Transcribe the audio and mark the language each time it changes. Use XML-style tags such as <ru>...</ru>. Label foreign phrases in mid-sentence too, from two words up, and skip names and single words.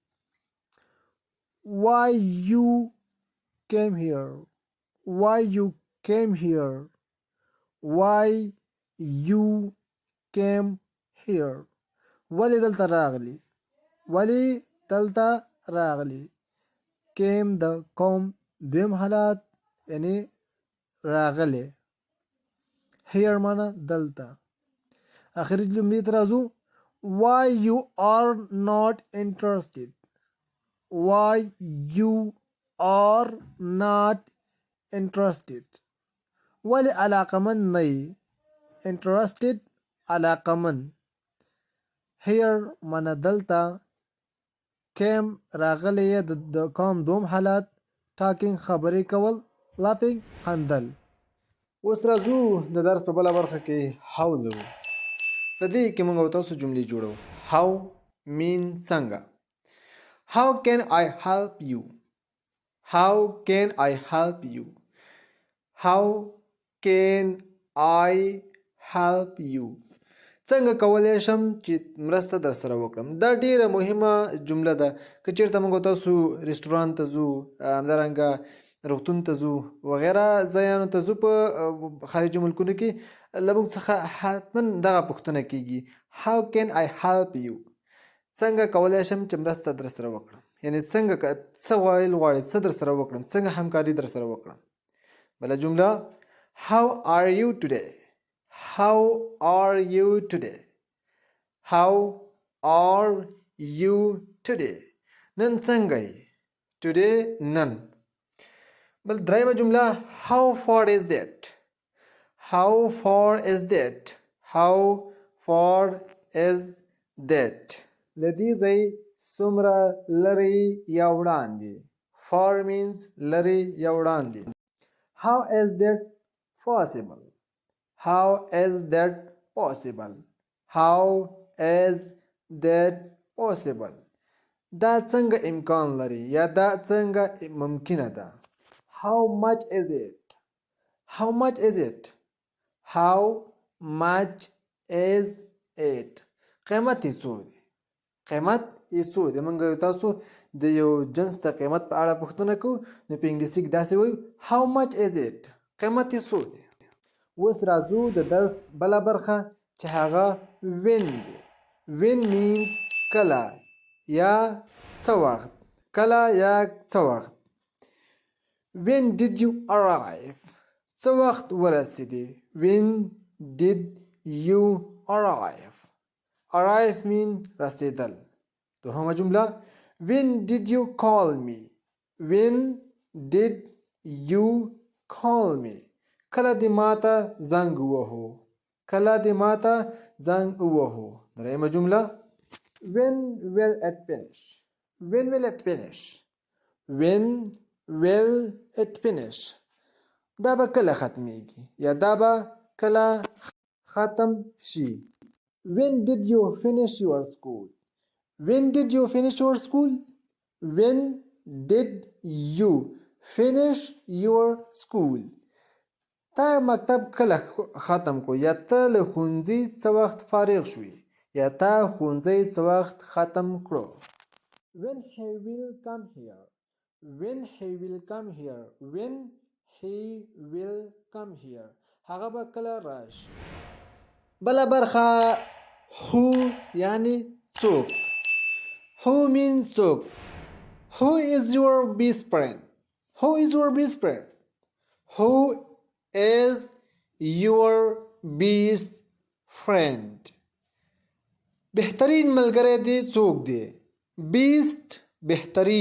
<en>why you came here why you came here why you came here</en> <ps>ولې دلته راغلی ولې دلته راغلی came د کوم دویم حالت یعنی راغلی here معنا دلته آخري جملې ته راځو</ps> <en>why you are not interested why you are not interested</en> <ps>ولې علاقمند نه یې interested علاقمند here معنا دلته came راغلی یې د کوم دوم حالت talking خبرې کول laughing خندل اوس راځو د درس په بله برخه کې how لرو په دې کې موږ تاسو جملې جوړو</ps> <en>how mean</en> <ps>څنګه</ps> <en>how can I help you how can I help you how can I help you</en> <ps>څنګه کولی شم چې مرسته در سره وکړم دا ډیره مهمه جمله ده که چیرته موږ تاسو رستورانت ته ځو همدارنګه روغتون ته ځو وغیره ځایانو ته ځو په خارجي ملکونو کې له موږ څخه حتما دغه پوښتنه کیږي</ps> <en>how can I help you</en> <ps>څنګه کولی شم چې مرسته در سره وکړم یعنی څنګه څه ویل غواړئ څه در سره وکړم څنګه همکاري در سره وکړم بله جمله</ps> <en>how are you today how are you today how are you today</en> <ps>نن څنګه یې today نن بل درېیمه جمله</ps> <en>how far is that how far is that how far is that</en> <ps>له دې ځای څومره لرې یا وړاندې</ps> <en>far means</en> <ps>لري یا وړاندې.</ps> <en>How is that possible? How is that possible? How is that possible?</en> <ps>دا څنګه امکان لري یا دا څنګه ممکنه ده.</ps> <en>How much is it? How much is it? How much is it?</en> <ps>قیمت یې څو دی؟ قیمت یې څو دی؟ موږ تاسو د یو جنس د قیمت په اړه پوښتنه کوو نو په انګلیسي کې داسې وایو</ps> <en>how much is it؟</en> <ps>قیمت یې څو دی؟ اوس راځو د درس بله برخه چې هغه when دی.</ps> <en>when means</en> <ps>کله یا څه وخت. کله یا څه وخت.</ps> <en>when did you arrive؟</en> <ps>څه وخت ورسېدې.</ps> <en>when did you arrive؟ arrive mean رسېدل.</en> <ps>دوهمه جمله</ps> <en>when did you call me؟ when did you call me؟</en> <ps>کله دې ماته زنګ ووهو. کله دې ماته زنګ ووهو. درېیمه جمله</ps> <en>when will it finish؟ when will it finish؟ when will it finish؟</en> <ps>دا به کله ختمیږي یا دا به کله ختم شي.</ps> <en>when did you finish your school؟ when did you finish your school؟ when did you finish your school؟</en> <ps>تا مکتب کله ختم کو یا ته له ښوونځي څه وخت فارغ شوې یا تا ښوونځی څه وخت ختم کړو.</ps> <en>when he will come here؟ when he will come here؟ when he will come here؟</en> <ps>هغه به کله راشي. بله برخه who یعنی څوک.</ps> <en>who means څوک. who is your best friend؟ who is your best friend؟ who is your best friend؟</en> <ps>بهترین ملګری دی څوک دی. best بهترین.</ps>